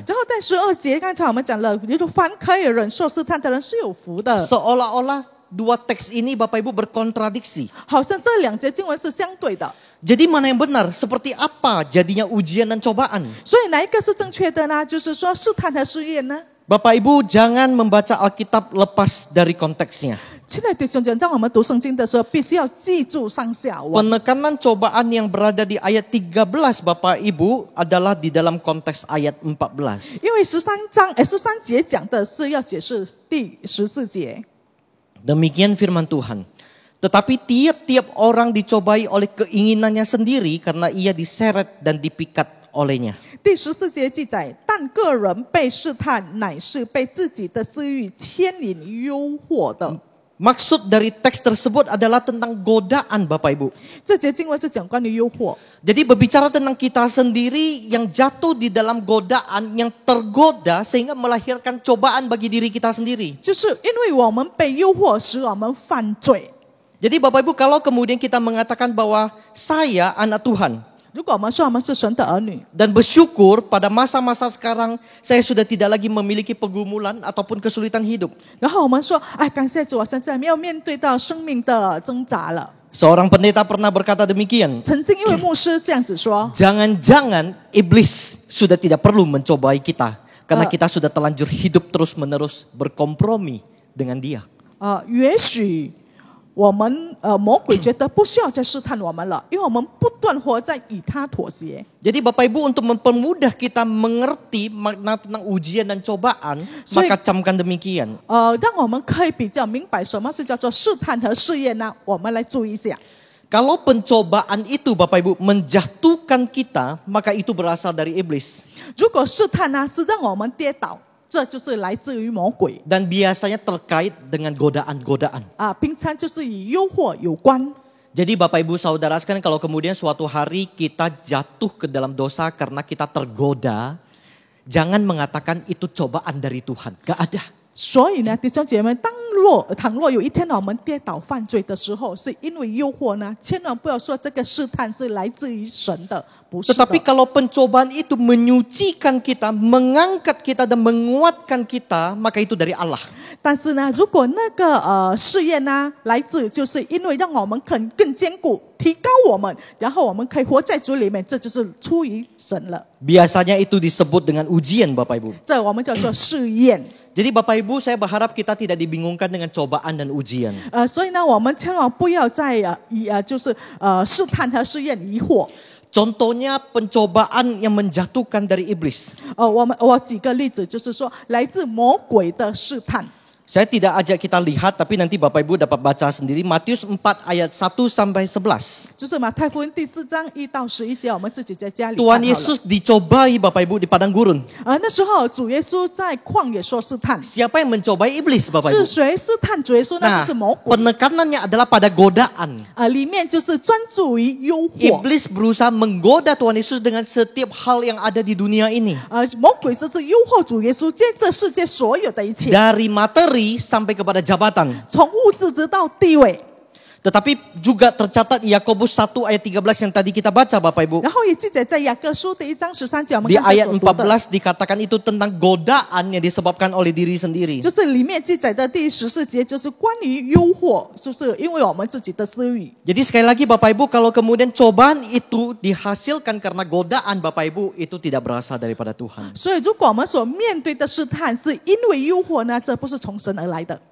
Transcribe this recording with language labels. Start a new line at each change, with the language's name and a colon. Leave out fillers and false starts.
Chinese: 然后在12节，刚才我们讲了，凡可以忍受试探的人是有福的。
Indonesian: Seolah-olah dua teks ini Bapak Ibu berkontradiksi.
Chinese: 好像这两节经文是相对的，
Indonesian: Jadi mana yang benar? Seperti apa jadinya ujian dan cobaan?
Chinese: 所以哪一个是正确的呢？就是说试探和试验呢？
Indonesian: Bapak Ibu jangan membaca Alkitab lepas dari konteksnya.
Chinese: 亲爱的弟兄姐妹，当我们读圣经的时候，必须要记住上下文。
Indonesian: Penekanan cobaan yang berada di ayat 13 Bapak Ibu adalah di dalam konteks ayat 14.
Chinese: 因为13节讲的是要解释第14节。
Indonesian: Demikian firman Tuhan. Tetapi tiap-tiap orang dicobai oleh keinginannya sendiri karena ia diseret dan dipikat olehnya.
Chinese: 第14节记载，但个人被试探，乃是被自己的私欲牵引诱惑的。
Indonesian: Maksud dari teks tersebut adalah tentang godaan Bapak Ibu.
Chinese: 这节经文是讲关于诱惑，
Indonesian: Jadi berbicara tentang kita sendiri yang jatuh di dalam godaan, yang tergoda sehingga melahirkan cobaan bagi diri kita sendiri.
Chinese: 就是因为我们被诱惑，使我们犯罪。
Indonesian: Jadi Bapak Ibu, kalau kemudian kita mengatakan bahwa saya anak Tuhan
Chinese: 如果我们说我们是神的儿女，
Indonesian: dan bersyukur pada masa-masa sekarang saya sudah tidak lagi memiliki pergumulan ataupun kesulitan hidup.
Chinese: 然后我们说，哎，感谢主，我现在没有面对到生命的挣扎了。
Indonesian: Seorang pendeta pernah berkata demikian.
Chinese: 曾经一位牧师这样子说，
Indonesian: Jangan-jangan iblis sudah tidak perlu mencobai kita karena kita sudah terlanjur hidup terus-menerus berkompromi dengan dia.
Chinese: 也许我们魔鬼觉得不需要再试探我们了，因为我们不断活在与他妥协。
Indonesian: Jadi Bapak Ibu, untuk mempermudah kita mengerti makna tentang ujian dan cobaan, maka camkan demikian.
Chinese: 让我们可以比较明白什么是叫做试探和试验呢？我们来注意一下。
Indonesian: Kalau pencobaan itu Bapak Ibu menjatuhkan kita, maka itu berasal dari iblis.
Chinese: 如果试探呢是让我们跌倒，这就是来自于魔鬼
Indonesian: Dan biasanya terkait dengan godaan-godaan.
Chinese: 平常就是与诱惑有关。
Indonesian: Jadi Bapak Ibu Saudara sekalian, kalau kemudian suatu hari kita jatuh ke dalam dosa karena kita tergoda, jangan mengatakan itu cobaan dari Tuhan. Gak ada.
Chinese: 所以呢，弟兄姐妹，倘若有一天我们跌倒犯罪的时候，是因为诱惑呢，千万不要说这个试探是来自于神的，不是的。
Indonesian: Tetapi kalau pencobaan itu menyucikan kita, mengangkat kita dan menguatkan kita, maka itu dari Allah.
Chinese: 但是呢，如果那个试验呢，来自就是因为让我们更坚固，提高我们，然后我们可以活在主里面，这就是出于神了。
Indonesian: Biasanya itu disebut dengan ujian Bapak Ibu.
Chinese: 这我们叫做试验。
Indonesian: Jadi Bapak Ibu, saya berharap kita tidak dibingungkan dengan cobaan dan ujian.
Chinese: 所以呢，我们千万不要再就是试探和试验疑惑。
Indonesian: Contohnya pencobaan yang menjatuhkan dari iblis.
Chinese: 我举个例子，就是说来自魔鬼的试探。
Indonesian: Saya tidak ajak kita lihat, tapi nanti Bapak Ibu dapat baca sendiri Matius 4 ayat 1 sampai 11.
Chinese: 就是马太福音第4章1到11节，我们自己在家里看
Indonesian: Tuhan
Chinese: 好了。
Indonesian: Yesus dicobai Bapak Ibu di padang gurun.
Chinese: 那时候主耶稣在旷野说试探，
Indonesian: Siapa yang mencobai iblis Bapak
Chinese: 是
Indonesian: Ibu?
Chinese: 谁试探主耶稣呢？
Indonesian: Nah,
Chinese: 就是魔鬼。
Indonesian: penekanannya adalah pada godaan.
Chinese: 里面就是专注于诱惑。
Indonesian: Iblis berusaha menggoda Tuhan Yesus dengan setiap hal yang ada di dunia ini.
Chinese: 魔鬼就是诱惑主耶稣，借这世界所有的一切，
Indonesian: Dari materi sampai kepada jabatan.
Chinese: 从物质直到地位。
Indonesian: Tetapi juga tercatat Yakobus 1 ayat 13 yang tadi kita baca Bapak Ibu.
Chinese: 然后也记载在雅各书第1章13节，我们
Indonesian: Di
Chinese: 刚才
Indonesian: ayat
Chinese: 所读的，
Indonesian: 14 dikatakan itu tentang godaan yang disebabkan oleh diri sendiri.
Chinese: 就是里面记载的第14节，就是关于诱惑，就是因为我们自己的私欲。
Indonesian: Jadi sekali lagi Bapak Ibu, kalau kemudian cobaan itu dihasilkan karena godaan Bapak Ibu, itu tidak berasal daripada Tuhan.
Chinese: 所以，如果我们所面对的试探是因为诱惑呢，这不是从神而来的。